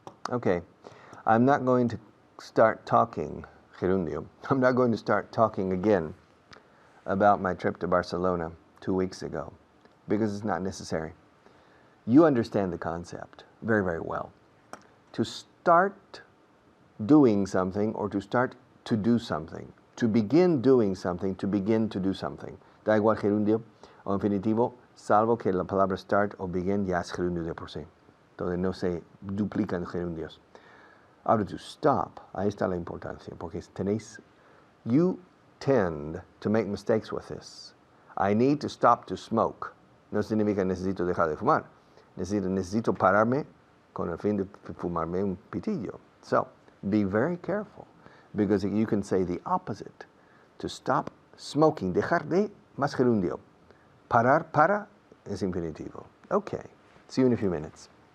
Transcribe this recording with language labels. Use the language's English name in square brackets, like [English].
[English] Okay, I'm not going to start talking, gerundio, I'm not going to start talking again about my trip to Barcelona 2 weeks ago, because it's not necessary. You understand the concept very, very well. To start doing something, or to start to do something, to begin doing something, to begin to do something. [Spanish] Da igual gerundio o infinitivo, salvo que la palabra start o begin ya es gerundio de por sí, donde no se duplican gerundios. [English] Ahora, to stop, [Spanish] ahí está la importancia, porque [English] you tend to make mistakes with this. I need to stop to smoke. [Spanish] No significa necesito dejar de fumar. Necesito pararme con el fin de fumarme un pitillo. [English] So, be very careful, because you can say the opposite. To stop smoking, [Spanish] dejar de, más gerundio. Parar, para, es infinitivo. [English] Okay, see you in a few minutes.